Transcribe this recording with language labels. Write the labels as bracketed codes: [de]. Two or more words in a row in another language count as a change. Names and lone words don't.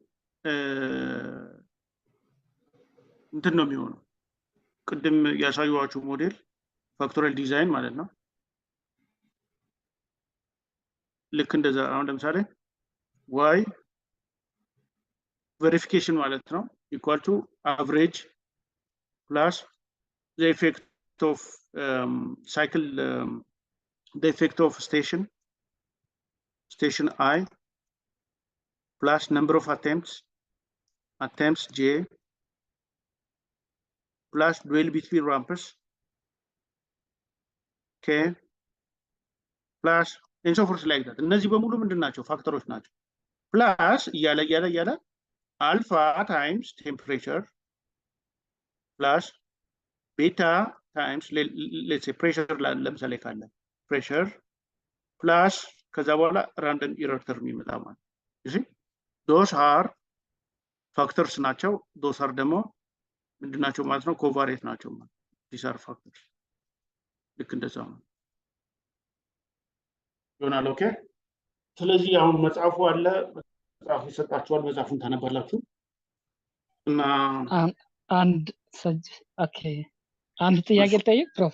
[am] እንትን ነው የሚሆነው ቅድም ያሳዩዋችሁ ሞዴል ፋክቶሪያል ዲዛይን ማለት ነው ልክ እንደዛ አሁን ለምሳሌ [en] y verification [am] ማለት ነው [en] equal to average plus the effect of cycle the effect of station I plus number of attempts j plus dwell between rampers k plus and so forth like that [am] እነዚህ በሙሉ ምንድናቸው ፋክተሮች ናቸው [en] plus ያለ alpha times temperature plus beta times let's say pressure [am] ለምሳሌ ካለ pressure plus ከዛ በኋላ random error term ይመጣ ማለት [en] you see those are factors [am] ናቸው [en] those are [am] ደግሞ ምንድናቸው ማለት ነው ኮቫሬት ናቸው ማለት [en] these are factors [am] ልክ እንደዛው ነው ይሆናል ኦኬ ስለዚህ አሁን መጽሐፉ አለ መጽሐፉ ይሰጣችኋል መጽሐፉን ታነባላችሁ እና አንድ ኦኬ አንድ ጥያቄ ልጠይቅ ፕሮፍ